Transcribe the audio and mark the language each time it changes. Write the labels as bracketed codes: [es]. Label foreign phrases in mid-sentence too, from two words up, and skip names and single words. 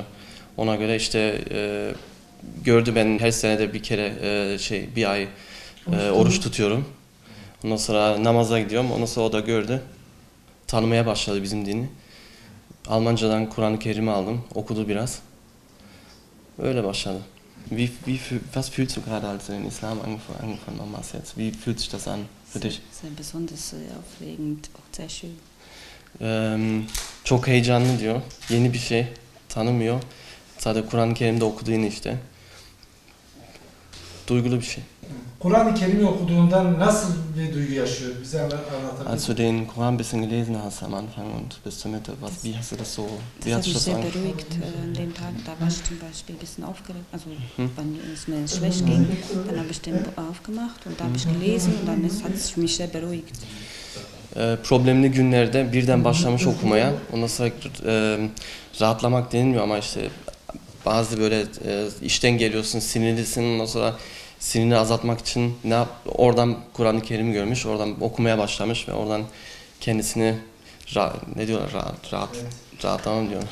[tr] Ona göre işte gördü, ben her senede bir kere bir ay oruç tutuyorum. Ondan sonra namaza gidiyorum. Ondan sonra o da gördü. Tanımaya başladı bizim dini. Almancadan Kur'an-ı Kerim'i aldım, okudu biraz. Öyle başladı. [de] Was fühlst du gerade, als du den Islam angefangen hast jetzt? Wie fühlt sich das an für dich? Sehr besonders, sehr aufregend und sehr schön. [tr] Çok heyecanlı diyor. Yeni bir şey. Tanımıyor. Sadece Kur'an-ı Kerim'de okuduğunu işte. Duygulu bir şey. Kur'an-ı Kerim'i okuduğunda nasıl bir duygu yaşıyor? Bize anlatabilir [de] Als du den Koran ein bisschen gelesen hast am Anfang und bis zur Mitte, wie hast du das so, wie Das hat hat sich mich das sehr angefühlt? beruhigt an dem Tag. Da war ich zum Beispiel ein bisschen aufgeregt, also wenn es mir schlecht ging, dann habe ich den aufgemacht und da habe ich gelesen und dann hat es mich sehr beruhigt. [tr] Problemli günlerde birden başlamış okumaya. Ondan sonra rahatlamak denilmiyor ama işte bazı böyle işten geliyorsun, sinirlisin. Ondan sonra sinirini azaltmak için oradan Kur'an-ı Kerim'i görmüş, oradan okumaya başlamış ve oradan kendisini ne diyorlar, rahatlamam diyor.